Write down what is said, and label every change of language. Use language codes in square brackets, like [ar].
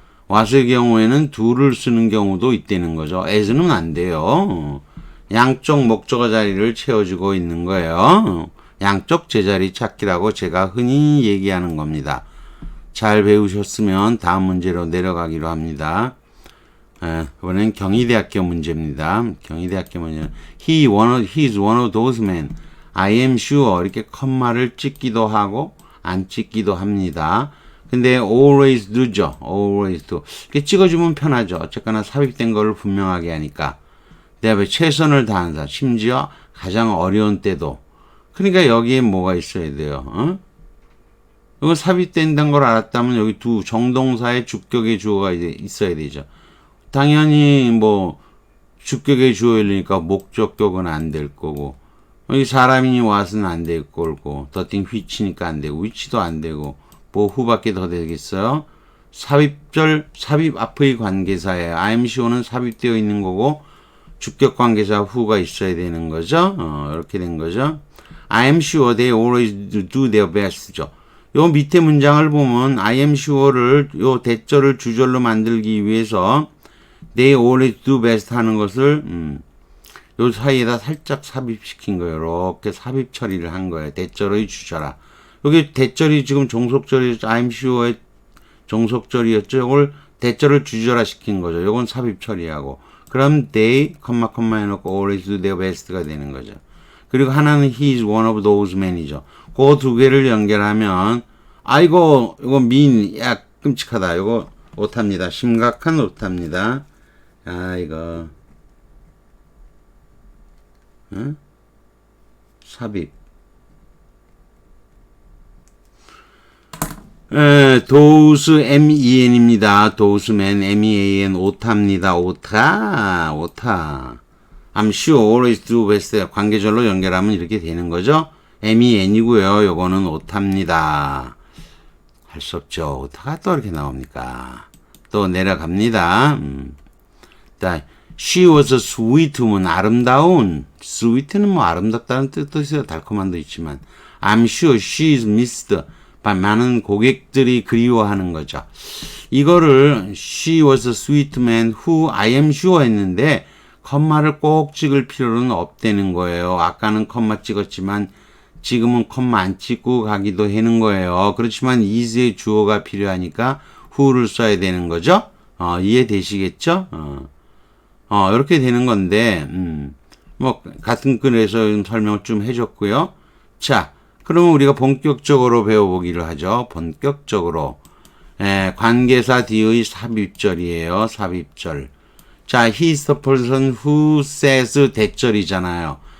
[ko] what의 경우에는 do를 쓰는 경우도 있다는 거죠. as는 안 돼요. 양쪽 목적어 자리를 채워주고 있는 거예요. 양쪽 제자리 찾기라고 제가 흔히 얘기하는 겁니다. 잘 배우셨으면 다음 문제로 내려가기로 합니다. 이번엔 경희대학교 문제입니다. 경희대학교 문제는 [en] he's one of those men. I am sure [ko] 이렇게 컴마를 찍기도 하고 안 찍기도 합니다. 근데 [en] always do죠. always do. [ko] 이렇게 찍어주면 편하죠. 어쨌거나 삽입된 거를 분명하게 하니까. 내 앞에 최선을 다한다. 심지어 가장 어려운 때도. 그러니까 여기에 뭐가 있어야 돼요. 이거 삽입된다는 걸 알았다면 여기 두 정동사의 주격의 주어가 이제 있어야 되죠. 당연히 뭐 주격의 주어이니까 목적격은 안 될 거고 여기 사람이 와서는 안 될 거고 더띵 which니까 안 되고 위치도 안 되고 뭐 후밖에 더 되겠어요. 삽입 앞의 관계사예요. [en] I'm sure [ko] 는 삽입되어 있는 거고 주격 관계사 who가 있어야 되는 거죠. 이렇게 된 거죠. [en] I'm sure they always do their best죠. [ko] 요 밑에 문장을 보면 [en] I am sure [ko] 를 요 대절을 주절로 만들기 위해서 [en] they always do best [ko] 하는 것을 요 사이에다 살짝 삽입시킨 거예요. 이렇게 삽입 처리를 한 거예요. 대절의 주절아. 여기 대절이 지금 종속절이 I'm sure의 종속절이었죠. 이걸 대절을 주절화 시킨 거죠. 요건 삽입 처리하고. 그럼 [en] they, 컴마 해놓고 always do their best [ko] 가 되는 거죠. 그리고 하나는 [en] he is one of those men이죠. [ko] 그 두 개를 연결하면 이거 끔찍하다. 이거 오타입니다. 심각한 오타입니다. 아, 이거. 응? 삽입. 도우스 MEN입니다. 도우스맨 MEAN 오타입니다. 오타. [en] I'm sure always do best. [ko] 관계절로 연결하면 이렇게 되는 거죠. MEN이고요. 요거는 오타입니다. 할 수 없죠. 오타가 또 이렇게 나옵니까? 또 내려갑니다. [en] 자, she was sweet면 [ko] 아름다운. sweet는 뭐 아름답다는 뜻도 있어요. 달콤한도 있지만. [en] I'm sure she is missed. [ko] 많은 고객들이 그리워하는 거죠. 이거를 [en] she was a sweet man who I am sure [ko] 했는데 컴마를 꼭 찍을 필요는 없다는 거예요. 아까는 컴마 찍었지만 지금은 컴마 안 찍고 가기도 하는 거예요. 그렇지만 is의 주어가 필요하니까 who를 써야 되는 거죠. 이해되시겠죠? 이렇게 되는 건데 뭐 같은 글에서 설명을 좀 해줬고요. 자, 그러면 우리가 본격적으로 배워보기를 하죠. 본격적으로. 관계사 뒤의 삽입절이에요. 삽입절. [en] 자, he is the person who says [ko] 대절이잖아요.